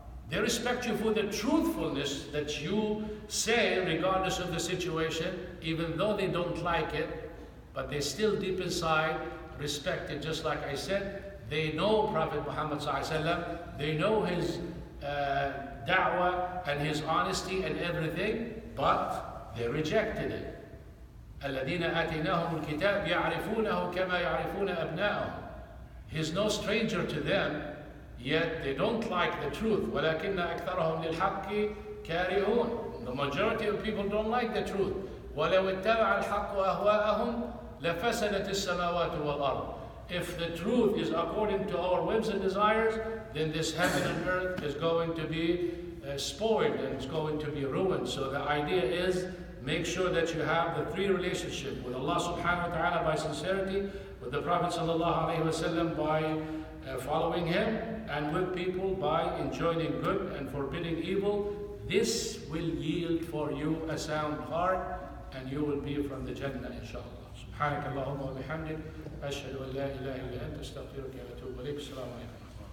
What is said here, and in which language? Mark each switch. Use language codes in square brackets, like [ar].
[en] They respect you for the truthfulness that you say regardless of the situation, even though they don't like it, but they still deep inside respect it. Just like I said, they know Prophet Muhammad ﷺ, they know his da'wah and his honesty and everything, but they rejected it. [ar] الذين آتيناهم الكتاب يعرفونه كما يعرفون أبناءهم. [en] He's no stranger to them, yet they don't like the truth. [ar] ولكن أكثرهم للحق كارهون. [en] The majority of people don't like the truth. [ar] ولو اتبع الحق أهواءهم لفسدت السماوات والأرض. [en] If the truth is according to our whims and desires, then this heaven and earth is going to be spoiled and it's going to be ruined. So the idea is, make sure that you have the three relationships with Allah subhanahu wa ta'ala by sincerity, with the Prophet sallallahu alayhi wa sallam by following him, and with people by enjoining good and forbidding evil. This will yield for you a sound heart, and you will be from the Jannah, inshallah. [ar] سبحانك اللهم وبحمدك أشهد أن لا إله إلا أنت أستغفرك وأتوب إليك. السلام عليكم.